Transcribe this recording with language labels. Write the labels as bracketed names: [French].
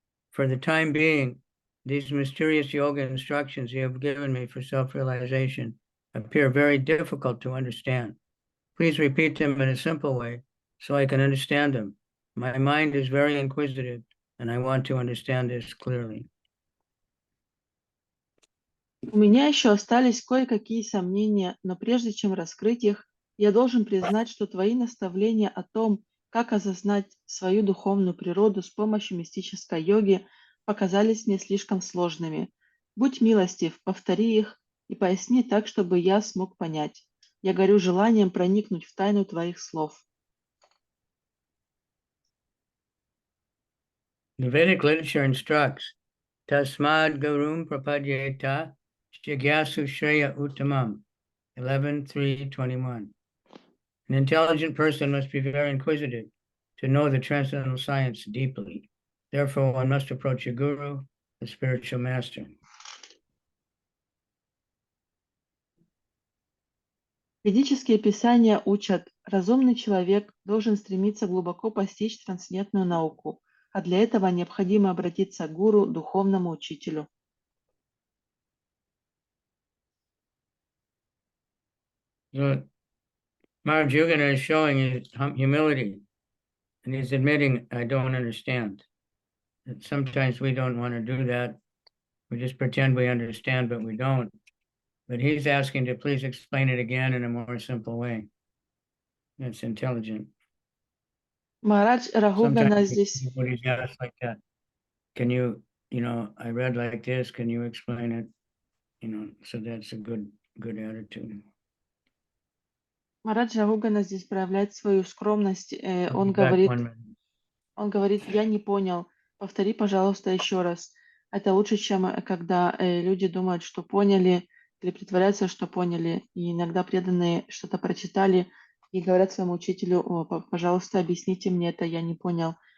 [English] For the time being, these mysterious yoga instructions you have given me for self-realization appear very difficult to understand. Please repeat them in a simple way so I can understand them. My mind is very inquisitive and I want to understand this clearly. [Russian] У меня еще остались кое-какие сомнения, но прежде чем раскрыть их, я должен признать, что твои наставления о том, как осознать свою духовную природу с помощью мистической йоги, показались мне слишком сложными. Будь милостив, повтори их и поясни так, чтобы я смог понять. Я горю желанием проникнуть в тайну твоих слов. [English] The Vedic literature instructs, [Sanskrit] Tasmad Gurum Prapadyeta Shigyasu Shreya Uttamam, [English] 11:3:21. An intelligent person must be very inquisitive to know the transcendental science deeply. Therefore, one must approach a guru, a spiritual master. [Russian] Ведические писания учат, разумный человек должен стремиться глубоко постичь трансцендентную науку, а для этого необходимо обратиться к гуру, духовному учителю. [English] So, Maharaja Rahugana is showing his humility, and he's admitting, I don't understand. And sometimes we don't want to do that. We just pretend we understand, but we don't. But he's asking to please explain it again in a more simple way. That's intelligent. [Russian] Махарадж Рахугана [English] Sometimes [Russian] здесь... [English] nobody's asked like that. Can you, I read like this, can you explain it? So that's a good attitude. [Russian] Махарадж Рахугана здесь проявляет свою скромность. Он говорит, я не понял, повтори, пожалуйста, еще раз. Это лучше, чем когда люди думают, что поняли, или притворяются, что поняли. И иногда преданные что-то прочитали и говорят своему учителю, пожалуйста, объясните мне это, я не понял.